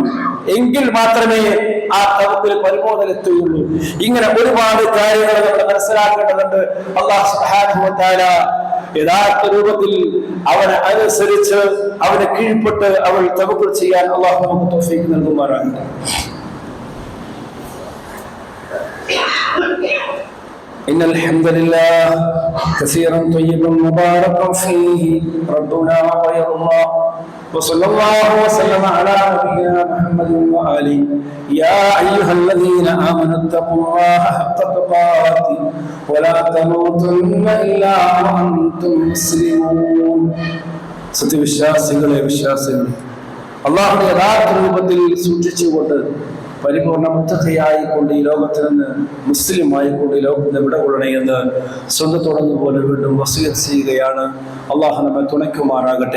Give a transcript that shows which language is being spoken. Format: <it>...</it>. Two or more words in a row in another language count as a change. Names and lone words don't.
<ml>എങ്കിൽ മാത്രമേ ആ തവക്കുൽ പരിമോദനെത്തുകയുള്ളൂ. ഇങ്ങനെ ഒരുപാട് കാര്യങ്ങൾ നമ്മൾ മനസ്സിലാക്കേണ്ടതുണ്ട്. അല്ലാഹു</ml> <ar>سبحانه وتعالى</ar> <ml>യഥാർത്ഥ രൂപത്തിൽ അവനെ അനുസരിച്ച് അവനെ കീഴ്പ്പെട്ട് അവൾ തവക്കുൽ ചെയ്യാൻ അല്ലാഹു നമുക്ക് തൗഫീഖ് നൽകുമാറാകട്ടെ.</ml> <ar>إن الحمد لله كثيرا طيبا مباركا فيه ربنا غير الله وصلى الله وسلم على نبينا محمد وآله يا أيها الذين آمنوا اتقوا الله حق تقاته ولا تموتن إلا وأنتم مسلمون.</ar> <ml>സത്യവിശ്വാസികളെ, വിശ്വാസികളെ, അള്ളാഹുവിന്റെ യഥാർത്ഥ രൂപത്തിൽ സൂക്ഷിച്ചുകൊണ്ട് പരിപൂർണ മുത്തഖയായിക്കൊണ്ട് ഈ ലോകത്തിൽ നിന്ന് മുസ്ലിം ആയിക്കൊണ്ട് ഈ ലോകത്ത് നിന്ന് വിട കൊള്ളണേ എന്ന് സ്വന്തത്തോടെന്ന് പോലെ വീണ്ടും വസിയത്ത് ചെയ്യുകയാണ്. അള്ളാഹു നമ്മെ തുണയ്ക്കുമാറാകട്ടെ.</ml>